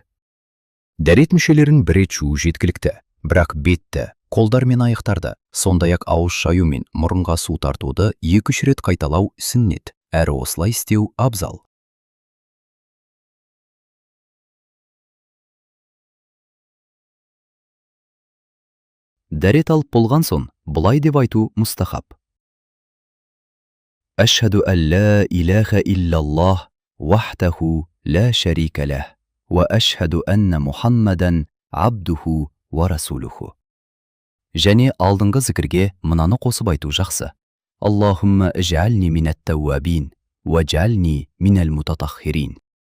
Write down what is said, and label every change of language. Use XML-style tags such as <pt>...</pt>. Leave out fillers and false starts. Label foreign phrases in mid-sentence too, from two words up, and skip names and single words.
<kk>Дәрет мүшелерін бір рет жуу жеткілікті, бірақ бетті, қолдар мен аяқтарды, сондай-ақ ауыз шаю мен мұрынға су тартуды 2-3 рет қайталау сүннет, әрі осылай істеу абзал. Дәрет алып болған соң бұлай деп айту мұстахаб.</kk> <ar>أشهد أن لا إله إلا الله وحده لا شريك له وأشهد أن محمدا عبده ورسوله.</ar> <kk>Және алдыңғы зікірге мынаны қосып айту жақсы.</kk> <ar>اللهم اجعلني من التوابين واجعلني من المتطهرين.</ar>